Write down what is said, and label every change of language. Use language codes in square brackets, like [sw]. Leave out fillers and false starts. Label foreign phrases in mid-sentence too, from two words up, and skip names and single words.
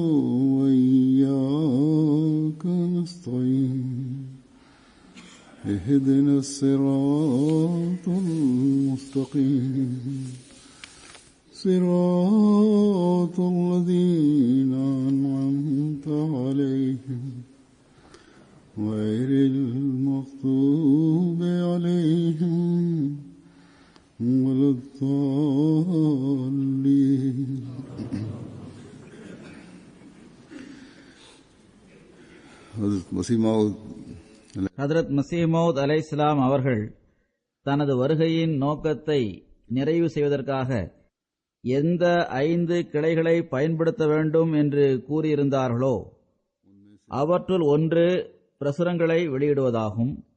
[ar] وإياك نستعين اهدنا الصراط المستقيم صراط الذين أنعمت عليهم غير المغضوب عليهم ولا الضالين. [ta] ஹதரத் மஸீஹ் மவ்ஊத் அலைஹிஸ்ஸலாம் அவர்கள் தனது வருகையின் நோக்கத்தை நிறைவு செய்வதற்காக எந்த 5 கிளைகளை பயன்படுத்த வேண்டும் என்று கூறியிருந்தார்களோ அவற்றுள் ஒன்று பிரசுரங்களை வெளியிடுவதாகும்.